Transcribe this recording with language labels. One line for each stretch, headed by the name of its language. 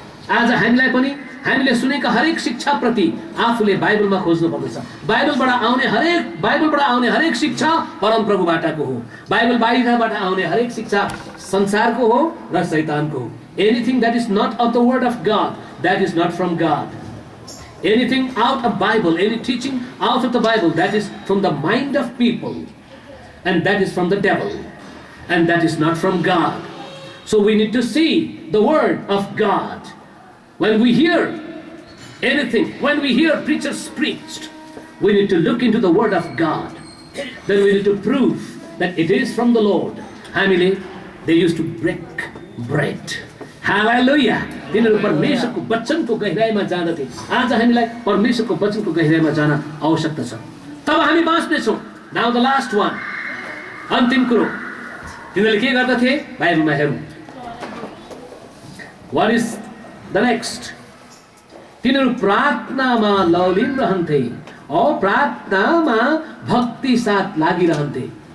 Nepali: आज हामीलाई पनि हामीले सुनेका हरेक शिक्षा प्रति आफूले बाइबलमा खोज्नु पर्दछ। बाइबलबाट आउने हरेक शिक्षा परम प्रभुबाटको हो। बाइबल बाहिरबाट आउने हरेक शिक्षा संसारको हो र शैतानको हो।
English: Anything that is not of the word of God, that is not from God. Anything out of Bible, any teaching out of the Bible, that is from the mind of people, and that is from the devil, and that is not from God. So we need to see the word of God. When we hear anything, when we hear preachers preached, we need to look into the word of God. Then we need to prove that it is from the Lord.
Nepali: हामीले
English: they used to break bread.
Nepali: हालेलुया। तिनीहरू परमेश्वरको वचनको गहिराईमा जाँदथे। आज हामीलाई परमेश्वरको वचनको गहिराईमा जान आवश्यकता छ, तब हामी बाँच्नेछौँ।
English: now the last one,
Nepali: अन्तिम कुरो तिनीहरूले के गर्दथे बाइबलमा हेरौँ।
English: What is the next?
Nepali: तिनीहरू प्रार्थनामा लौलिन रहन्थे औ प्रार्थनामा भक्ति साथ लागिरहन्थे।